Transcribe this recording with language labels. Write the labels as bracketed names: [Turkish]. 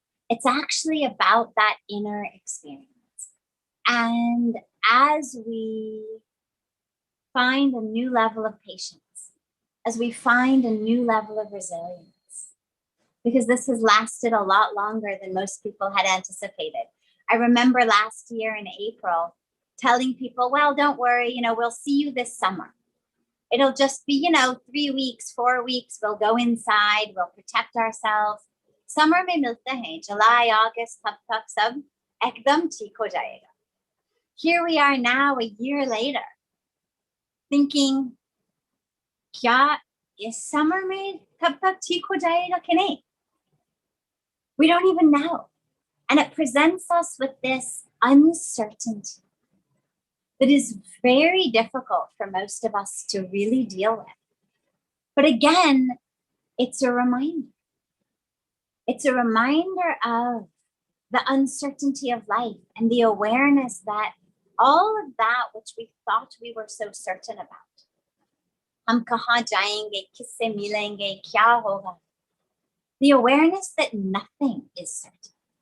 [English] It's actually about that inner experience. And as we find a new level of patience, as we find a new level of resilience, because this has lasted a lot longer than most people had anticipated. I remember last year in April telling people, well, don't worry, we'll see you this summer. It'll just be, 3 weeks, 4 weeks, we'll go inside, we'll protect ourselves. [Hindi] Summer में मिलते हैं, जुलाई, August, तब तक सब एकदम ठीक हो जाएगा. [English] Here we are now, a year later, thinking, [Hindi] क्या इस summer में तब तक ठीक हो जाएगा कि नहीं? [English] We don't even know. And it presents us with this uncertainty that is very difficult for most of us to really deal with. But again, it's a reminder. It's a reminder of the uncertainty of life and the awareness that all of that which we thought we were so certain about, [Hindi] hum kahan jayenge, kisse milenge, kya hoga, [English] the awareness that nothing is certain.